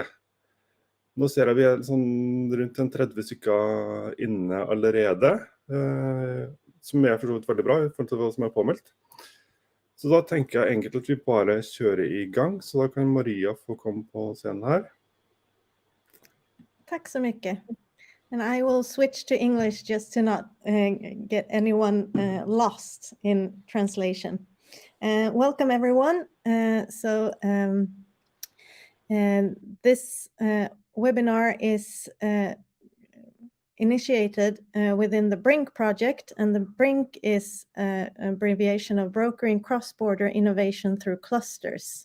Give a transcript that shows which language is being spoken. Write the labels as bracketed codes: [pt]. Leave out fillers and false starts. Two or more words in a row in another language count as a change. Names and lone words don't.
[no] Nå ser jeg vi er sånn rundt 30 stykker inne allerede, som er for så vidt veldig bra i forhold til hva som er påmeldt. Så da tenker jeg egentlig at vi bare kjører i gang, så da kan Maria få komme på scenen her. [sv] Tack så mycket. [en] And I will switch to English just to not get anyone lost in translation. Welcome everyone. This webinar is initiated within the BRINK project, and the BRINK is an abbreviation of Brokering Cross-Border Innovation Through Clusters.